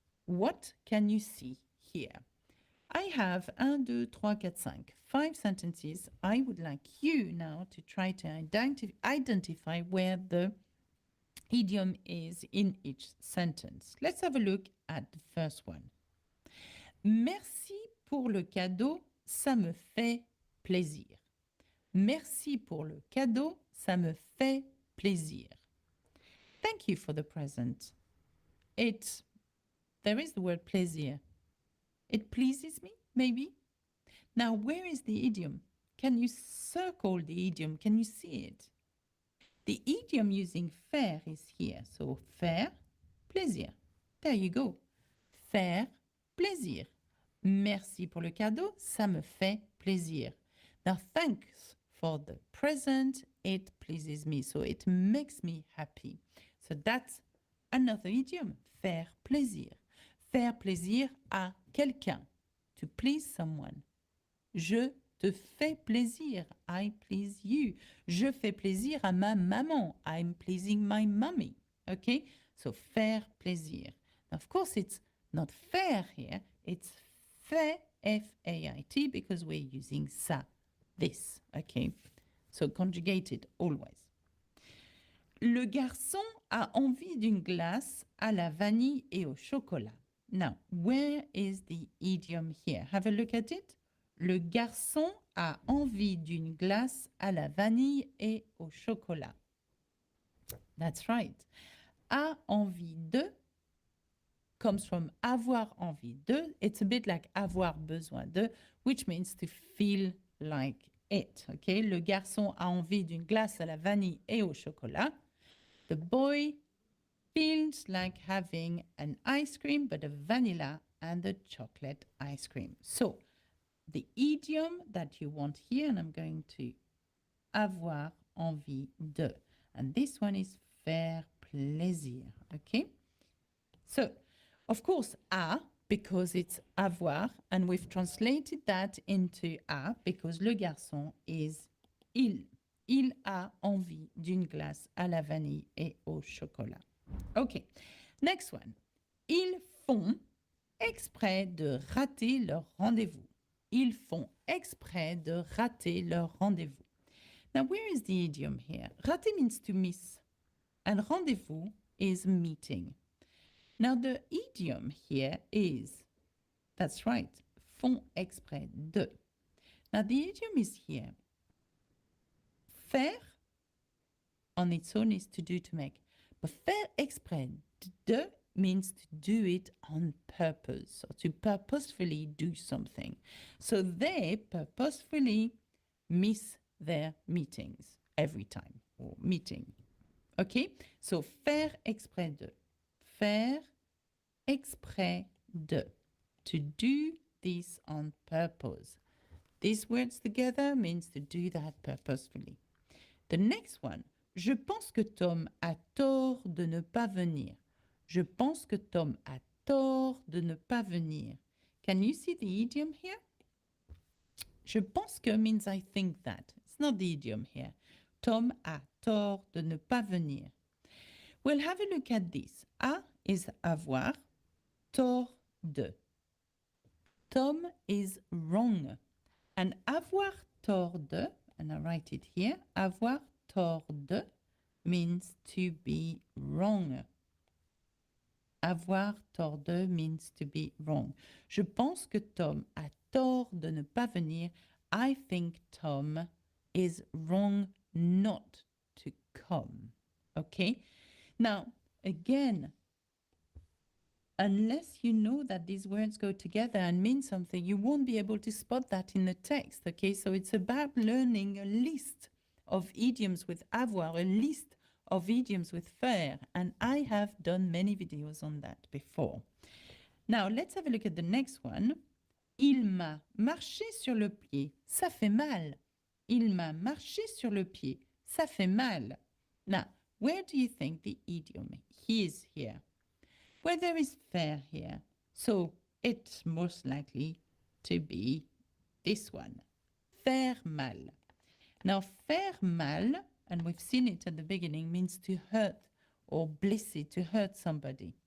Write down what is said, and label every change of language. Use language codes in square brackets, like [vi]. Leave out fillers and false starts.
[en] What can you see here? I have 1, 2, 3, 4, 5 sentences. I would like you now to try to identify where the idiom is in each sentence. Let's have a look at the first one. [fr] Merci pour le cadeau, ça me fait plaisir. Merci pour le cadeau, ça me fait plaisir. [en] Thank you for the present. There is the word plaisir. It pleases me, maybe. Now, where is the idiom? Can you circle the idiom? Can you see it? The idiom using faire is here. So, faire, plaisir. There you go. Faire, plaisir. [fr] Merci pour le cadeau, ça me fait plaisir. [en] Now, thanks for the present, it pleases me. So, it makes me happy. So, that's another idiom. Faire plaisir. [fr] Faire plaisir à quelqu'un. [en] To please someone. [fr] Je te fais plaisir. [en] I please you. [fr] Je fais plaisir à ma maman. [en] I'm pleasing my mommy. Okay? So, faire plaisir. Now, of course, it's not faire here. It's fait, F-A-I-T, because we're using ça, this. Okay? So, conjugated always. [fr] Le garçon a envie d'une glace à la vanille et au chocolat. [en] Now, where is the idiom here? Have a look at it. [fr] Le garçon a envie d'une glace à la vanille et au chocolat. [en] That's right. A envie de comes from avoir envie de. It's a bit like avoir besoin de, which means to feel like it. Okay? [fr] Le garçon a envie d'une glace à la vanille et au chocolat. [en] The boy feels like having an ice cream, but a vanilla and a chocolate ice cream. So, the idiom that you want here, and I'm going to avoir envie de. And this one is faire plaisir. Okay? So, of course, a, because it's avoir, and we've translated that into a, because le garçon is il. [fr] Il a envie d'une glace à la vanille et au chocolat. [en] Okay, next one. [fr] Ils font exprès de rater leur rendez-vous. Ils font exprès de rater leur rendez-vous. [en] Now, where is the idiom here? Rater means to miss, and rendezvous is meeting. Now, the idiom here is, that's right, font exprès de. Now, the idiom is here. Faire on its own is to do, to make. But faire exprès de means to do it on purpose, or to purposefully do something. So they purposefully miss their meetings every time, or meeting. Okay? So faire exprès de. Faire exprès de. To do this on purpose. These words together means to do that purposefully. The next one, [fr] je pense que Tom a tort de ne pas venir. Je pense que Tom a tort de ne pas venir. [en] Can you see the idiom here? Je pense que means I think that. It's not the idiom here. [fr] Tom a tort de ne pas venir. [en] Well, have a look at this. A is avoir, tort de. Tom is wrong. And avoir tort de, and I write it here, avoir tort de means to be wrong. Avoir tort de means to be wrong. [fr] Je pense que Tom a tort de ne pas venir. [en] I think Tom is wrong not to come. Okay? Now, again, unless you know that these words go together and mean something, you won't be able to spot that in the text. Okay, so it's about learning a list of idioms with avoir, a list of idioms with faire, and I have done many videos on that before. Now, let's have a look at the next one. [fr] Il m'a marché sur le pied, ça fait mal. Il m'a marché sur le pied, ça fait mal. [en] Now, where do you think the idiom is here? Well, there is faire here, so it's most likely to be this one, faire mal. Now, faire mal, and we've seen it at the beginning, means to hurt or blessé, to hurt somebody.